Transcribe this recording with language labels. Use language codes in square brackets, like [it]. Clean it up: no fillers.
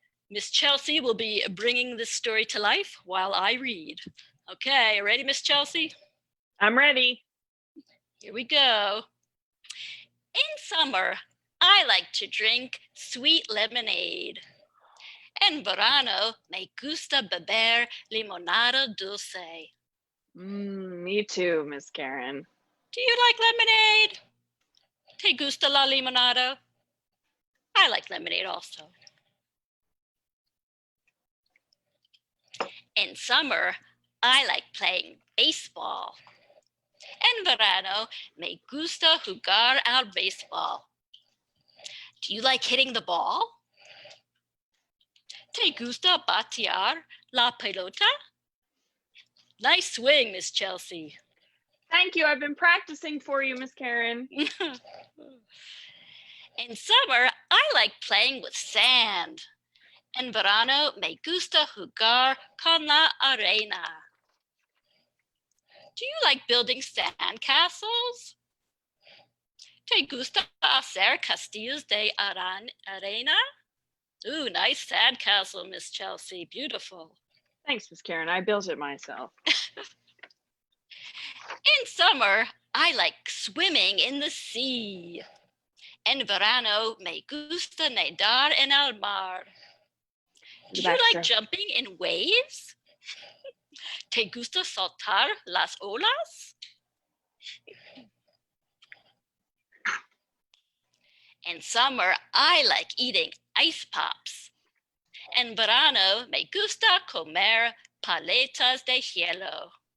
[en] Miss Chelsea will be bringing this story to life while I read. Okay, ready, Miss Chelsea? I'm ready. Here we go. In summer, I like to drink sweet lemonade. [es] En verano, me gusta beber limonada dulce. [en] Me too, Miss Karen. Do you like lemonade? [es] ¿Te gusta la limonada? [en] I like lemonade also. In summer, I like playing baseball. [es] En verano, me gusta jugar al baseball. [en] Do you like hitting the ball? [es] ¿Te gusta batear la pelota? [en] Nice swing, Miss Chelsea. Thank you. I've been practicing for you, Miss Karen. In summer, I like playing with sand. [es] En verano, me gusta jugar con la arena. [en] Do you like building sand castles? [es] ¿Te gusta hacer castillos de arena? [en] Ooh, nice sand castle, Miss Chelsea. Beautiful. Thanks, Miss Karen. I built it myself. In summer, I like swimming in the sea. [es] En verano, me gusta nadar en el mar. [en] Do you like jumping in waves? [es] ¿Te gusta saltar las olas? [en] In summer, I like eating ice pops. [es] En verano, me gusta comer paletas de hielo.